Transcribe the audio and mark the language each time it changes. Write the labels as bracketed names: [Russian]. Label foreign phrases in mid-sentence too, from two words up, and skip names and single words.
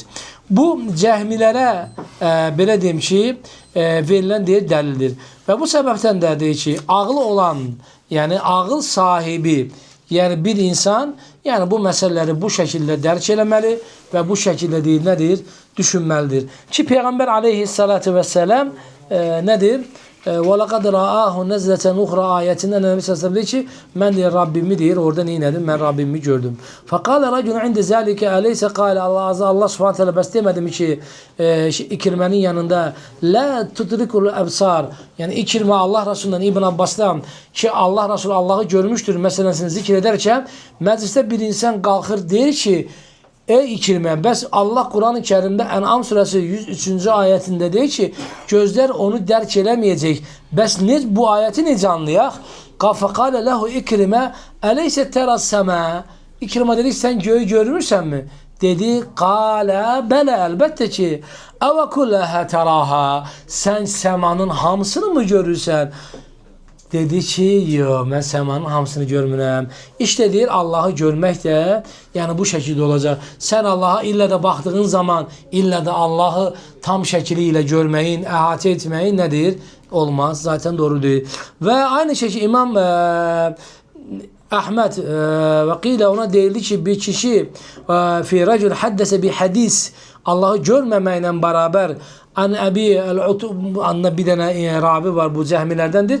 [Azerbaijani] Bu cəhmilərə belə deyim ki, verilən deyir dəlildir. Və bu səbəbdən də deyir ki, ağlı olan, yəni ağıl sahibi, yəni bir insan, yəni bu məsələləri bu şəkildə dərk eləməli və bu şəkildə deyir, nədir? Düşünməlidir. Ki Peyğəmbər [Arabic] عليه الصلاة والسلام [Azerbaijani] nədir? [Arabic] وَلَقَدْ رَآهُ نَزْلَةً اُخْرَى [Azerbaijani] ayetinden Nebi Sallallahu deyir ki, mən deyir Rabbimi deyir, orada neylədim? Mən Rabbimi gördüm. [Arabic] فَقَالَ رَجُلُ عِنْدِ ذَٰلِكَ أَلَيْسَ قَالَ [Azerbaijani] Allah [Arabic] سبحانه تعالى [Azerbaijani] bəs demədim ki İkirmənin yanında [Arabic] لَا تُدْرِكُ الْأَبْصَارِ [Azerbaijani] yani İkirmə Allah Resulü'ndən İbn Abbas'dan ki Allah Resulü Allah'ı [Turkish] görmüştür meselesini zikr ederken mecliste [Azerbaijani] bir insan kalkır deyir ki ey İkirmə, bəs Allah Kur'an-ı Kerim'de En'am suresi 103. ayetinde deyir ki gözler onu dərk eləməyəcək. Bəs bu ayeti necə anlayaq? [Arabic] فَقَالَ لَهُ [Azerbaijani] İkrimə [Arabic] أَلَيْسَ تَرَى السَّمَا [Azerbaijani] İkrimə dedi sen göğü görmürsən mi? Dedi [Arabic] قال بلى [Azerbaijani] əlbəttə ki [Arabic] أوكلها تراها [Azerbaijani] sen semanın hamısını mı görürsən? Dedi ki yo mən semanın hamısını görmürəm. İşte deyir Allah'ı görmək də yəni bu şəkildə olacaq. Sen Allah'a illa da baxdığın zaman illa da Allah'ı tam şəkiliyle görməyin, əhatə etməyin nədir? Olmaz. [Turkish] Zaten doğru değil. Ve aynı şekilde İmam Ahmed ve qile [Azerbaijani] ona deyildi ki bir kişi [Arabic] في رجل حدث [Turkish] bir hadis Allah'ı görmemekle beraber an Ebi el-Utub bir tane ravi var bu cehmilerdendir.